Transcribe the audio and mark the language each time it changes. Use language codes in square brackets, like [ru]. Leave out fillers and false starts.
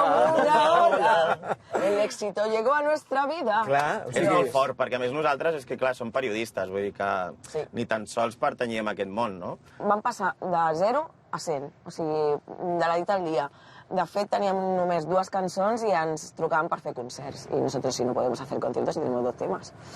[es] Como una ola, el éxito llegó a nuestra vida. [ca] Clar, o És sigui, molt fort, perquè a més nosaltres, és que clar, som periodistes, vull dir que Sí. ni tan sols pertanyíem a aquest món, no? Vam passar de 0 a 100, o sigui, de la nit al dia. De fet, teníem només 2 cançons i ens trucaven per fer concerts. [es] I nosotros, si no podemos hacer conciertos, y tenemos 2 temas.